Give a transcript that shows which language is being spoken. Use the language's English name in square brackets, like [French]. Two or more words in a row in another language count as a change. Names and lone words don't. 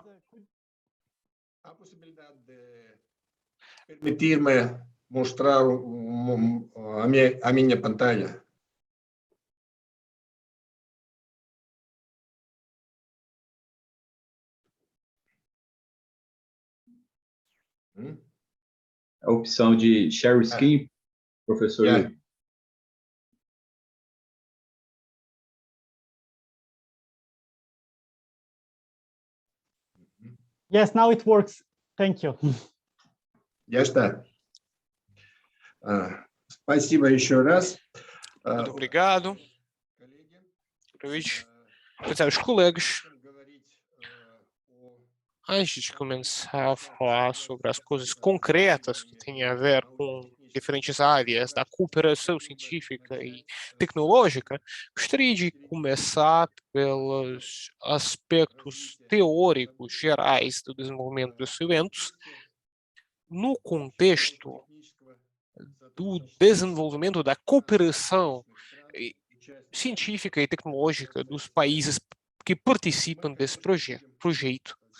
[Portuguese] Há possibilidade de permitir-me mostrar a minha pantalla? A opção de [English] share screen, [Portuguese] professor. [English] Yeah. Yes, now it works. Thank you. [Portuguese] Já está. [Russian] Спасибо еще раз. [Portuguese] Muito obrigado. Os colegas, antes de começar a falar sobre as coisas concretas que têm a ver com diferentes áreas da cooperação científica e tecnológica, gostaria de começar pelos aspectos teóricos gerais do desenvolvimento dos eventos no contexto do desenvolvimento da cooperação científica e tecnológica dos países que participam desse projeto.